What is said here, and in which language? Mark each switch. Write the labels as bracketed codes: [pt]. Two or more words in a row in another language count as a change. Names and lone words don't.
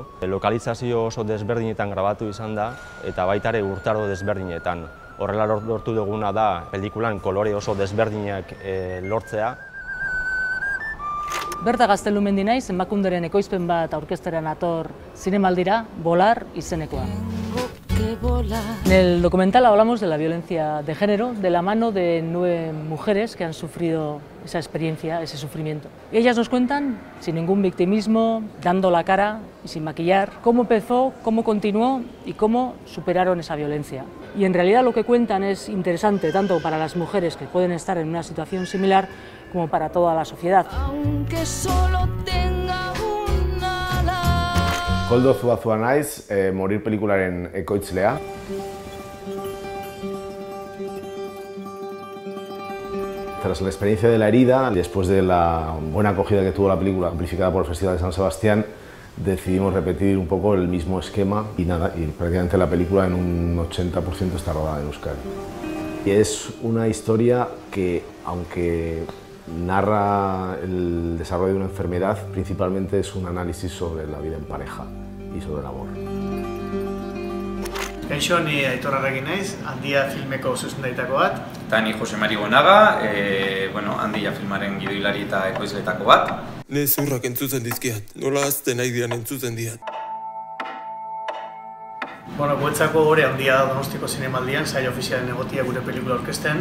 [eu] Lokalizazio oso desberdinetan grabatu izan da eta baita ere urtaro desberdinetan. Horrela lortu duguna da pelikulan kolore oso desberdinak lortzea. Berta Gaztelumendi naiz, Emakunderen ekoizpen bat aurkeztera nator zinemaldira, Volar izenekoa. [es] En el documental hablamos de la violencia de género de la mano de 9 mujeres que han sufrido esa experiencia, ese sufrimiento. Y ellas nos cuentan, sin ningún victimismo, dando la cara y sin maquillar, cómo empezó, cómo continuó y cómo superaron esa violencia. Y en realidad lo que cuentan es interesante tanto para las mujeres que pueden estar en una situación similar como para toda la sociedad. Aunque solo tenga una ala. [eu] Koldo Zuazua naiz, Morir pelikularen ekoitzlea. [es] Tras la experiencia de la herida, después de la buena acogida que tuvo la película amplificada por el Festival de San Sebastián, decidimos repetir un poco el mismo esquema y prácticamente la película en un 80% está rodada en Euskadi. Y es una historia que, aunque narra el desarrollo de una enfermedad, principalmente es un análisis sobre la vida en pareja y sobre el amor. [eu] Kaixo, ni Aitor Arregi naiz, Handia filmeko zuzendaritako bat. Eta ni Jose Mari Goenaga, Handia filmaren gidoilari eta ekoizletako bat. Ne zurrak entzuten dizkiat, nola azten nahi dian entzuten diat. Guretzako gore handia da Donostiko Zinemaldian, saio ofizialen egotia gure pelikula aurkezten.